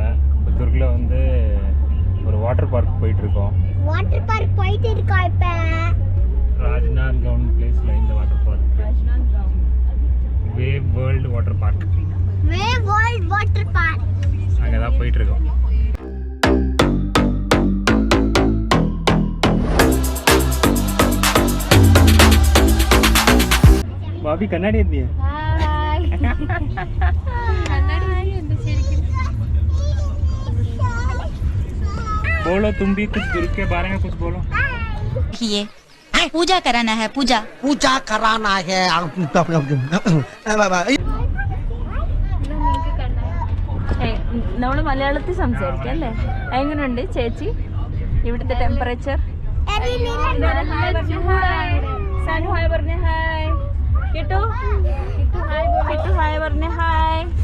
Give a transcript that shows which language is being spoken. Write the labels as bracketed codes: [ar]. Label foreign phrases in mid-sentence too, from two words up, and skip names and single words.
[ta] இப்போ துர்கில் வந்து ஒரு [en] water park [ta] போயிட்டு இருக்கோம். இப்போ ராஜ்நாந்த்கவுன் பிளேஸில் இந்த [en] water park. [ta] வேவ் வேர்ல்டு வாட்டர் பார்க். அங்கே தான் போயிட்டு இருக்கோம். [hi] भाभी कन्नाडी इतनी है। बोलो तुम भी कुछ दुर्ग के बारे में कुछ बोलो। ये पूजा कराना है, पूजा कराना है। [ml] നമ്മൾ മലയാളത്തിൽ സംസാരിക്കാം അല്ലേ? എങ്ങനെയുണ്ട് ചേച്ചി ഇവിടുത്തെ ടെമ്പറേച്ചർ? സാനു ഹായ് പറഞ്ഞ ഹായ്. കിട്ടു ഹായ് പറഞ്ഞ ഹായ്.